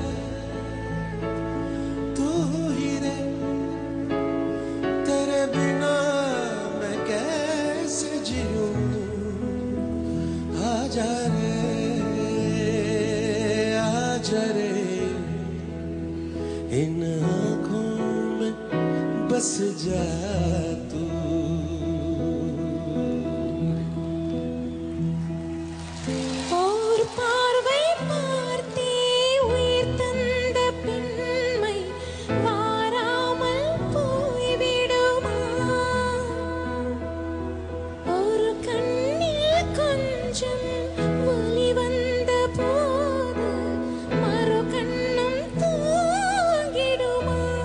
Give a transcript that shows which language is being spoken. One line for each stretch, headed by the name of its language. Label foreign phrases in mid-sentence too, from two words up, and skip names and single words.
Hindi: तेरे बिना मैं कैसे जीऊं आजा रे इन आँखों में बस जा तू
Tamil: और பார்வை பார்த்தே உயிர் தந்த பெண்மை வாராமல் போய்விடுமா ஒரு கண்ணில் கொஞ்சம் வலி வந்த போது மறு கண்ணும் தூங்கிடுமா